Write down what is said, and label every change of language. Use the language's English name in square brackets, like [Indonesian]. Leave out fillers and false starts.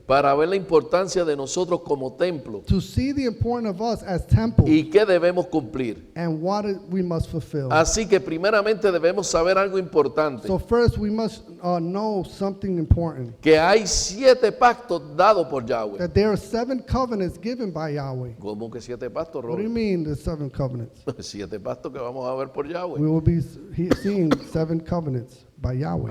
[Spanish] para ver la importancia de nosotros como templo [English] to see the importance of us as temple [Spanish] y qué debemos cumplir. [English] and what we must fulfill. [Spanish] Así que primeramente debemos saber algo importante, [English] So first we must know something important, [Spanish] que hay 7 pactos dados por Yahweh. [English] that there are 7 covenants given by Yahweh. [Spanish] ¿Cómo que 7 pactos, [English] What do you Robert? mean the 7 covenants? [Spanish] 7 pactos que vamos a ver por Yahweh. [English] We will be seeing 7 covenants by Yahweh.